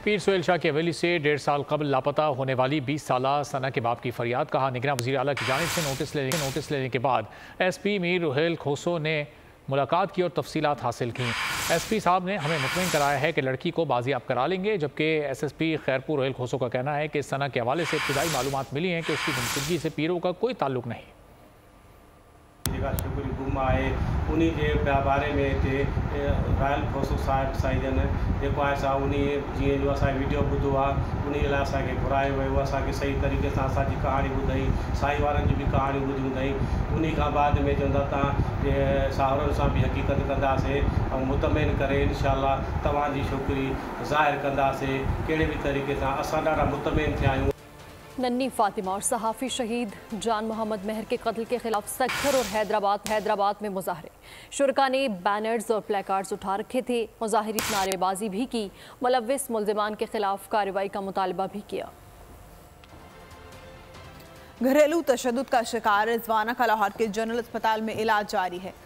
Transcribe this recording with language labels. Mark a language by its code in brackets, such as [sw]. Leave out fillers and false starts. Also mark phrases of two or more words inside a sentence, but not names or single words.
[ur] پیر سہیل شاہ کی حویلی سے 1.5 سال قبل لاپتہ ہونے والی 20 سالہ ثنا کے باپ کی فریاد. کہا، نگران وزیر اعلیٰ کی جانب سے نوٹس لینے کے بعد SP میر روحیل کھوسو نے ملاقات کی اور تفصیلات حاصل کی. SP صاحب نے ہمیں مطمئن کرایا ہے کہ لڑکی کو بازیاب کرا لیں گے، جبکہ SSP خیرپور روحیل کھوسو کا کہنا ہے کہ ثنا کے حوالے سے ابتدائی معلومات ملی ہیں کہ اس کی گمشدگی سے پیروں کا کوئی تعلق نہیں. [sd] शुक्र गुम आए उन्हीं के बारे में रायल खोसो साहिब साईजन जेको आहे सा उन्हीं जीअं जो असां वीडियो ॿुधो आहे उन्हीं लाइ असांखे घुरायो वियो। असांखे सही तरीक़े सां असांजी कहाणी ॿुधाई, साई वारनि जी बि कहाणी ॿुधी ॿुधाई। उन्हीं खां बाद में चवंदा तव्हां साहुरनि सां बि हक़ीक़त कंदासीं ऐं मुतमईन करे इंशाअल्लाह तव्हांजी छोकिरी ज़ाहिर कंदासीं कहिड़े बि तरीक़े सां। असां ॾाढा मुतमईन थिया आहियूं। [ur] ننھی فاطمہ اور صحافی شہید جان محمد مہر کے قتل کے خلاف سکھر اور حیدرآباد میں مظاہرے. شرکاء نے بینرز اور پلے کارڈز اٹھا رکھے تھے۔ مظاہرین نعرے بازی بھی کی. ملوث ملزمان کے خلاف کارروائی کا مطالبہ بھی کیا. گھریلو تشدد کا شکار رضوانہ کا لاہور کے جنرل اسپتال میں علاج جاری ہے.